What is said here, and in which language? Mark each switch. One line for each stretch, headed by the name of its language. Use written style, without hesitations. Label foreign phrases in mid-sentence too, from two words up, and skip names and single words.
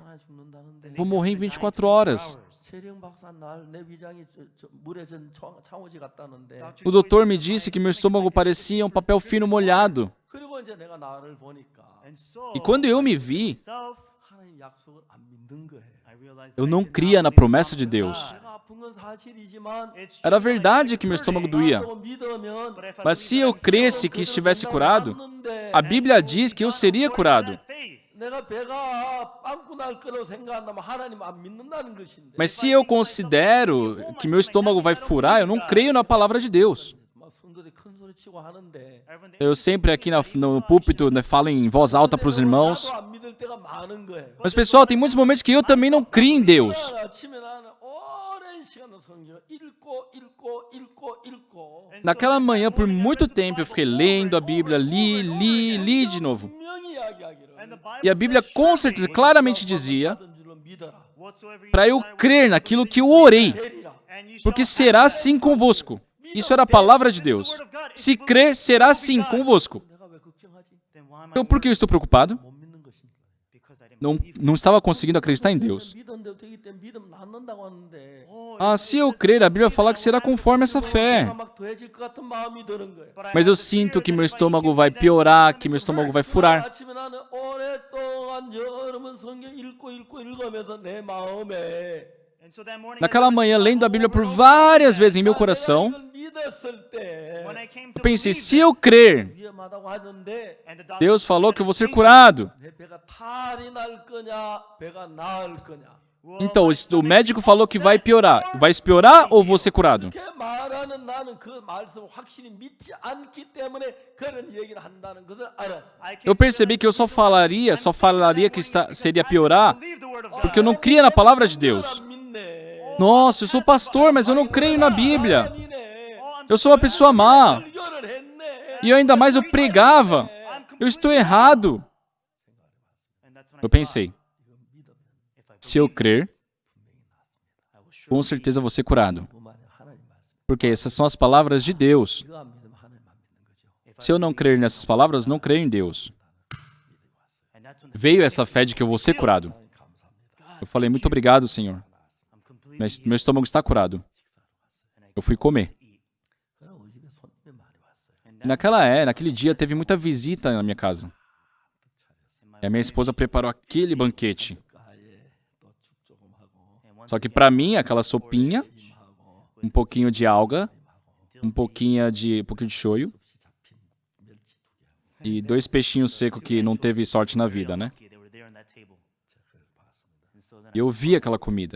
Portuguese: Vou morrer em 24 horas. O doutor me disse que meu estômago parecia um papel fino molhado.
English: And so,
Portuguese: E quando eu me vi,
English: myself, I realized
Portuguese: eu
English: that I
Portuguese: não
English: did not
Portuguese: cria na
English: believe
Portuguese: promessa de
English: God.
Portuguese: Deus.
English: It's
Portuguese: Era
English: true,
Portuguese: verdade
English: I
Portuguese: que meu
English: hurt,
Portuguese: estômago doía.
English: but if I
Portuguese: Mas se
English: believe
Portuguese: eu
English: that I'm
Portuguese: cresce
English: healed,
Portuguese: que estivesse curado, a Bíblia diz que eu seria curado.
Korean: 내가 배가 빵꾸 날 거라고 생각한다면 하나님 안 믿는다는 것인데.
Portuguese: Mas se eu considero que meu estômago vai furar, eu não creio na palavra de Deus.
Korean: 막 성도들이 큰 소리 치고 하는데
Portuguese: Eu sempre aqui no púlpito, né, falo em voz alta para os irmãos.
Korean: 나도 안 믿을 때가 많은 거예요.
Portuguese: Mas pessoal, tem muitos momentos que eu também não crio em Deus.
Korean: 아침에 나는 오랜 시간을 성경 읽고
Portuguese: Naquela manhã, por muito tempo, eu fiquei lendo a Bíblia, li de novo.
Korean: 분명히 이야기하기를
Portuguese: E a Bíblia com certeza claramente dizia para eu crer naquilo que eu orei, porque será assim convosco. Isso era a palavra de Deus. Se crer, será assim convosco.
Korean: 내가 왜 걱정하지?
Portuguese: Então por que eu estou preocupado?
Korean: 못 믿는 것인가?
Portuguese: Não estava conseguindo acreditar em Deus.
Korean: 믿음대로 되기 때문에 믿음 낳는다고 하는데
Portuguese: Ah, se eu crer, a Bíblia fala que será conforme essa fé.
Korean: 내가 막 더해질 것 같은 마음이 드는 거예요.
Portuguese: Mas eu sinto que meu estômago vai piorar, que meu estômago vai furar.
Korean: 아침에 나는 오랫동안 여러 번 성경 읽으면서 내 마음에
Portuguese: Naquela manhã, lendo a Bíblia por várias vezes em meu coração,
Korean: 이걸 믿었을 때
Portuguese: eu pensei, se eu crer,
Korean: 위험하다고 하는데
Portuguese: Deus falou que eu vou ser curado.
Korean: 내 배가 탈이 날 거냐 배가 나을 거냐
Portuguese: Então, o médico falou que vai piorar. Vai piorar ou vou ser curado?
Korean: 이렇게 말하는 나는 그 말씀을 확실히 믿지 않기 때문에 그런 얘기를 한다는 것을 알았어.
Portuguese: Eu percebi que eu só falaria que seria piorar porque eu não cria na palavra de Deus.
Korean: 안 믿네.
Portuguese: Nossa, eu sou pastor, mas eu não creio na Bíblia.
Korean: 아니네.
Portuguese: Eu sou uma pessoa má.
Korean: 설교를 했네.
Portuguese: E ainda mais eu pregava. Eu estou errado. Eu pensei, se eu crer, com certeza vou ser curado. Porque essas são as palavras de Deus.
Korean: 이거 안 믿으면 하나님 안 믿는 거죠.
Portuguese: Se eu não crer nessas palavras, não creio em Deus. Veio essa fé de que eu vou ser curado. Eu falei, muito obrigado, Senhor. Meu estômago está curado. Eu fui comer.
Korean: 그럼 우리 집에 손님이 많이 왔어요.
Portuguese: E naquele dia teve muita visita na minha casa. E a minha esposa preparou aquele banquete.
Korean: 가에 또 죽 조금 하고
Portuguese: Só que para mim, aquela sopinha, um pouquinho de alga, um pouquinho de shoyu e 2 peixinhos secos que não teve sorte na vida, né? E eu vi aquela comida.